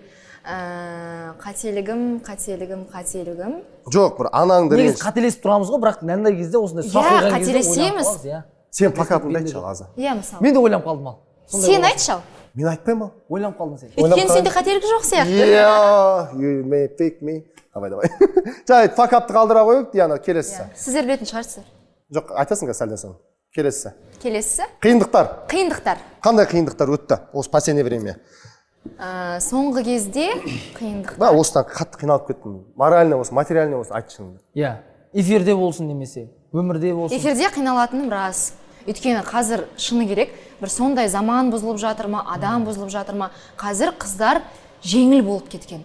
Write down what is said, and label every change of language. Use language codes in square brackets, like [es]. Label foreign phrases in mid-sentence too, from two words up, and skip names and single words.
[kk] Қателігім. Жоқ, бір анаңды Негізі ренжітіп. қателесіп тұрамыз ғой, бірақ нәндай кезде осындай сұрақ Иә, қойған кезде қателесеміз. ойланып қаламыз, иә. Сен факапыңды айтшы азы. Иә, мысалы. Мен де ойланып қалдым ал. Сен айтшы ал. Мен айтпаймын ал. Ойланып қалдың сен. Өйткені сенде қателік жоқ сияқты. [en] Yeah, you may pick me. [kk] Давай. Жай, факапты қалдыра қойып, Диана, келесісі. Сіздер білетін шығарсыздар. Жоқ, айтасың сәлден соң. Келесісі. Келесісі. Қиындықтар. Қандай қиындықтар өтті? [ru] Осы последнее время. [kk] Соңғы кезде қиындықтар. Ба, осыдан қатты қиналып кеттім. Морально болсын, материально болсын, айтшы шынымды. Иә. Эфирде болсын немесе, өмірде болсын. Эфирде қиналатыным рас. Өйткені қазір шыны керек, бір сондай заман бұзылып жатыр ма, адам бұзылып жатыр ма, қазір қыздар жеңіл болып кеткен.